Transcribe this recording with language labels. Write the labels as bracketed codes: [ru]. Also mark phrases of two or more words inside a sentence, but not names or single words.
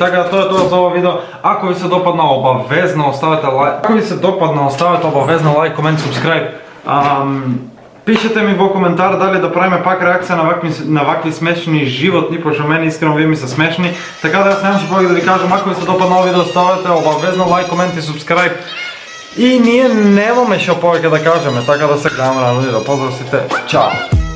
[mk] Така, [bg] това е това [mk] за ова видео. Ако ви се допадна, обавезно оставете лайк. Ако ви се допадна, оставете обавезно лайк, комент, субскрайб. Пишете ми во коментар дали да правиме пак реакция на вакви смешни животни, пошто мене искрено вие ми са смешни. [bg] Така да, аз нямаше повече да ви кажем, [mk] ако ви се допадна ова видео, оставете обавезно лайк, комент и субскрайб. И ние немаме шо повече да кажеме, така да се гледаме на видео. Поздрав сите, чао!